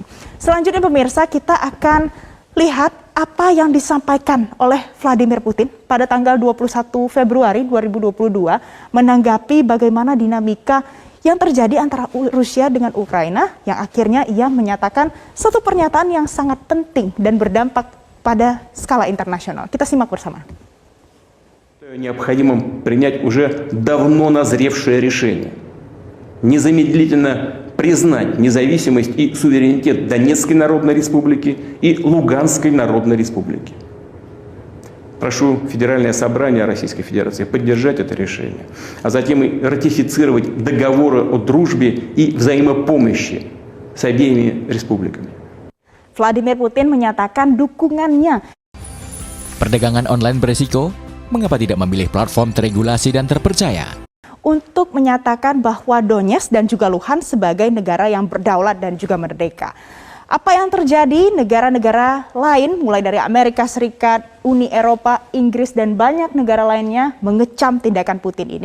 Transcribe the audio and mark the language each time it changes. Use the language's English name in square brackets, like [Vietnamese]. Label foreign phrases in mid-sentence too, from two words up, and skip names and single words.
[Indonesian] Selanjutnya pemirsa, kita akan lihat apa yang disampaikan oleh Vladimir Putin pada tanggal 21 Februari 2022 menanggapi bagaimana dinamika yang terjadi antara Rusia dengan Ukraina, yang akhirnya ia menyatakan satu pernyataan yang sangat penting dan berdampak pada skala internasional. Kita simak bersama. [Russian] Необходимо принять уже давно назревшее решение. Незамедлительно признать независимость и суверенитет Донецкой Народной Республики и Луганской Народной Республики. Прошу Федеральное собрание Российской Федерации поддержать это решение, а затем и ратифицировать договоры о дружбе и взаимопомощи с обеими республиками. [Indonesian] Vladimir Putin menyatakan dukungannya. Perdagangan online beresiko, mengapa tidak memilih platform teregulasi dan terpercaya? Untuk menyatakan bahwa Donetsk dan juga Luhansk sebagai negara yang berdaulat dan juga merdeka. Apa yang terjadi, negara-negara lain mulai dari Amerika Serikat, Uni Eropa, Inggris, dan banyak negara lainnya mengecam tindakan Putin ini.